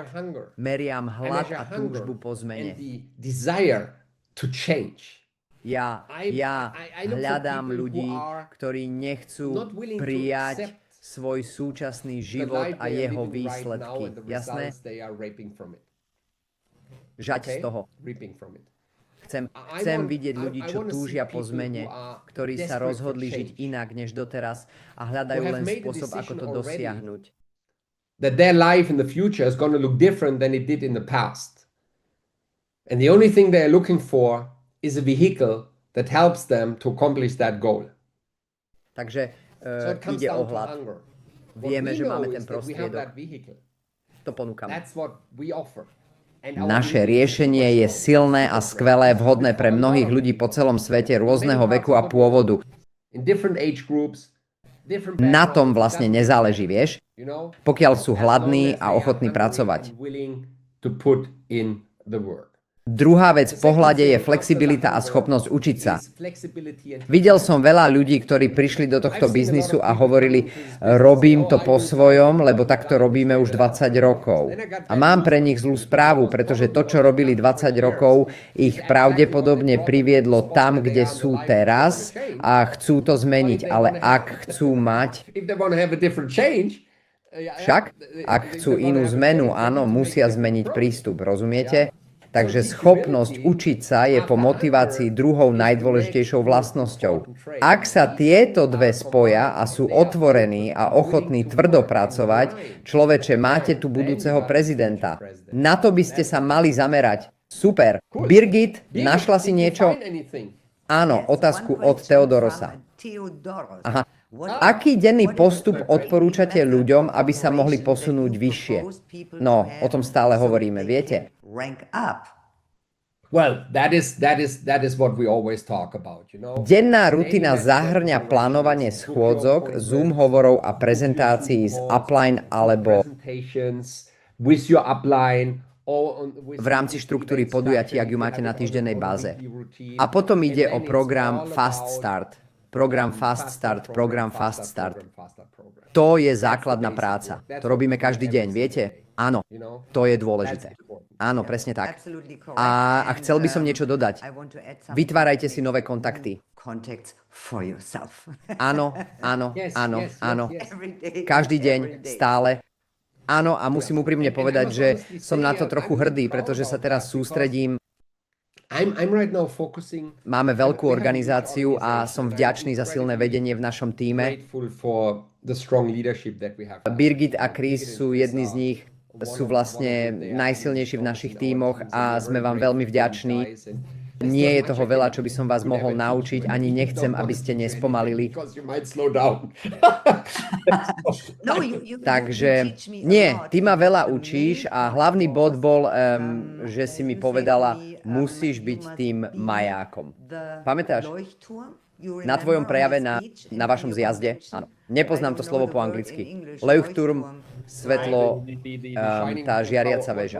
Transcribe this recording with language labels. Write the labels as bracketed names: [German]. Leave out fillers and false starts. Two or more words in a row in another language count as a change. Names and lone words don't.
[Slovak] Meriam hlad a túžbu po zmene. Ja hľadám ľudí, ktorí nechcú prijať svoj súčasný život a jeho výsledky. Jasné? Žať z toho. Chcem vidieť ľudí, čo túžia po zmene, ktorí sa rozhodli žiť inak než doteraz a hľadajú len spôsob, ako to dosiahnuť. [English] that their life in the future is going to look different than it did in the past. And the only thing they're looking for is a vehicle that helps them to accomplish that goal. [Slovak] Takže [English] So it comes [Slovak] ide o [English] down to [Slovak] hlad. [English] hunger. [Slovak] Vieme, že máme ten [English] What we know is that we have [Slovak] prostriedok. [English] that vehicle. [Slovak] To ponúkame. [English] That's what we offer. And our [Slovak] Naše riešenie je silné a skvelé, vhodné pre mnohých ľudí po celom svete rôzneho veku a pôvodu. [English] in different age groups, different [Slovak] Na tom [English] backgrounds, [Slovak] vlastne [English] doesn't [Slovak] nezáleží, vieš? [English] you know, [Slovak] Pokiaľ sú [English] as long [Slovak] hladní [English] as [Slovak] a [English] they are [Slovak] ochotní [English] hungry [Slovak] pracovať. [English] and willing to put in the work. [Slovak] Druhá vec v pohľade je flexibilita a schopnosť učiť sa. [English] Is flexibility and [Slovak] Videl som veľa ľudí, ktorí prišli do tohto biznisu a hovorili, robím to po svojom, lebo takto robíme už 20 rokov. A mám pre nich zlú správu, pretože to, čo robili 20 rokov, ich pravdepodobne priviedlo tam, kde sú teraz a chcú to zmeniť. Ale ak chcú mať, [English] if they want to have a different change, [Slovak] však, ak chcú inú zmenu, áno, musia zmeniť prístup, rozumiete? Takže schopnosť učiť sa je po motivácii druhou najdôležitejšou vlastnosťou. Ak sa tieto dve spoja a sú otvorení a ochotní tvrdo pracovať, človeče, máte tu budúceho prezidenta. Na to by ste sa mali zamerať. Super. Birgit, našla si niečo? [English] find anything. [Slovak] Áno, otázku od Teodorosa. Aha. Aký denný postup odporúčate ľuďom, aby sa mohli posunúť vyššie? No, o tom stále hovoríme, viete? [English] Well, that is what we always talk about, you know. [Slovak] Denná rutina zahrňa plánovanie schôdzok, Zoom hovorov a prezentácií z upline alebo [English] Presentations with your upline or with [Slovak] v rámci štruktúry podujatí, ak ju máte na týždennej báze. A potom ide o program Fast Start. Program Fast Start. To je základná práca. To robíme každý deň, viete? Áno, to je dôležité. Áno, presne tak. A chcel by som niečo dodať. Vytvárajte si nové kontakty. Áno, áno, áno, áno. Každý deň, stále. Áno, a musím úprimne povedať, že som na to trochu hrdý, pretože sa teraz sústredím. [English] I'm right now focusing [Slovak] Máme veľkú organizáciu a som vďačný za silné vedenie v našom tíme. [English] grateful for the strong leadership that we have. [Slovak] Birgit a Chris sú jedni z nich, sú vlastne najsilnejší v našich tímoch a sme vám veľmi vďační. Nie je toho veľa, čo by som vás mohol naučiť, ani nechcem, aby ste nespomalili. [English] Because you might slow down. [Slovak] Takže nie, ty ma veľa učíš a hlavný bod bol, že si mi povedala, musíš byť tým majákom. Pamätáš? Na tvojom prejave na vašom zjazde? Áno. Nepoznám to slovo po anglicky. Leuchtturm, svetlo, tá žiariaca väža.